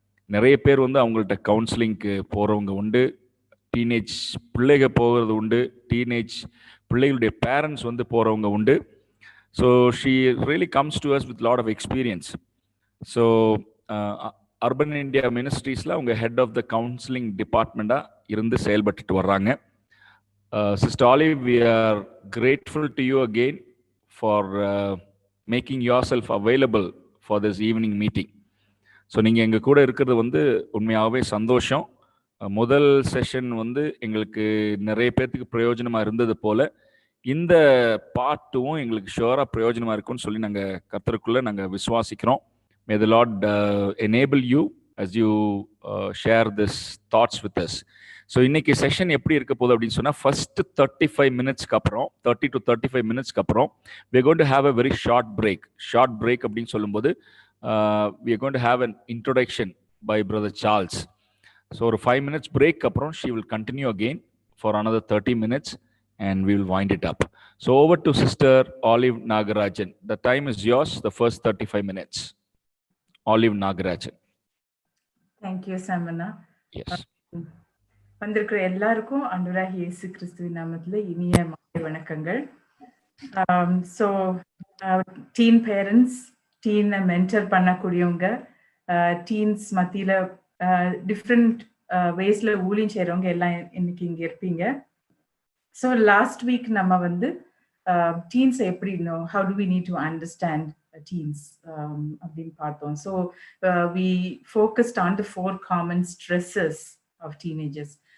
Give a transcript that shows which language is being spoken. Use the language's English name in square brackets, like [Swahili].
[Tamil] நிறைய பேர் அவங்கள்ட்ட கவுன்சிலிங்க்கு போகிறவங்க உண்டு, டீனேஜ் பிள்ளைகள் போகிறது உண்டு, டீனேஜ் பிள்ளைகளுடைய பேரண்ட்ஸ் போகிறவங்க உண்டு. [English] So she really comes to us with lot of experience. So urban India மினிஸ்ட்ரீஸில் அவங்க head of the counselling டிபார்ட்மெண்ட்டாக [Tamil] இருந்து செயல்பட்டுட்டு வர்றாங்க. [English] Sister Olive, we are grateful to you again for making yourself available for this evening meeting. [Tamil] So நீங்கள் எங்கள் கூட இருக்கிறது உண்மையாகவே சந்தோஷம். முதல் செஷன் எங்களுக்கு நிறைய பேர்த்துக்கு பிரயோஜனமாக இருந்தது போல் இந்த பார்ட்டும் எங்களுக்கு ஷுவராக பிரயோஜனமாக இருக்கும்னு சொல்லி நாங்கள் கர்த்தருக்குள்ளே நாங்கள் விசுவாசிக்கிறோம். [English] May the Lord enable you as you share this thoughts with us. [Tamil] So இன்னைக்கு செஷன் எப்படி இருக்க போகுது அப்படின்னு சொன்னால், ஃபர்ஸ்ட் 35 மினிட்ஸ்க்கு அப்புறம் 30 to 35 மினிட்ஸ்க்கு அப்புறம் [English] we are going to have a very short break. Short break [Tamil] அப்படின்னு சொல்லும்போது [English] we are going to have an introduction by Brother Charles. So ஒரு 5 minutes break அப்புறம் she will continue again for another 30 minutes and we will wind it up. So over to Sister Olive Nagarajan. The time is yours, the first 35 minutes. Olive Nagarajan. Thank you, Samana. Yes. [Tamil] வந்திருக்கிற எல்லாருக்கும் ஆண்டவராகிய இயேசு கிறிஸ்துவின் நாமத்தில் இனிய மாலை வணக்கங்கள். So dean parents, டீனை mentor பண்ணக்கூடியவங்க, டீன்ஸ் மத்தியில் டிஃப்ரெண்ட் வேஸில் ஊழியம் செய்கிறவங்க எல்லாம் இன்னைக்கு இங்கே இருப்பீங்க. ஸோ லாஸ்ட் வீக் நம்ம டீன்ஸை எப்படி [English] how do we need to understand teens [Tamil] அப்படின்னு பார்த்தோம். [English] So we focused on the 4 common stresses of teenagers.